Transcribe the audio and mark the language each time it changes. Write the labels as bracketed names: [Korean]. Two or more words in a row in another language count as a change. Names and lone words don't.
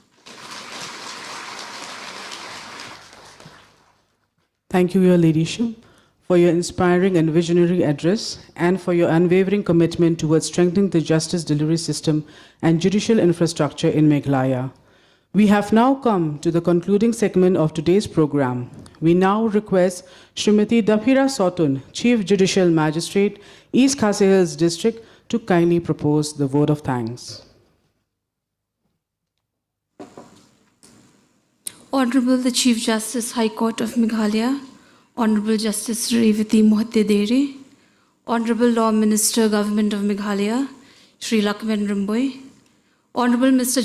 [English] Thank you, Your Ladyship, for your inspiring and visionary address and for your unwavering commitment towards strengthening the justice delivery system and judicial infrastructure in Meghalaya. We have now come to the concluding segment of today's program. We now request Srimati Daphira Sotun, Chief Judicial Magistrate, East Khasi Hills District, to kindly propose the vote of thanks. Honorable the Chief Justice, High Court of Meghalaya, Honorable Justice Revati Mohte Dere, Honorable Law Minister, Government of Meghalaya, Sri Lakshman Rimboy, Honorable Mr.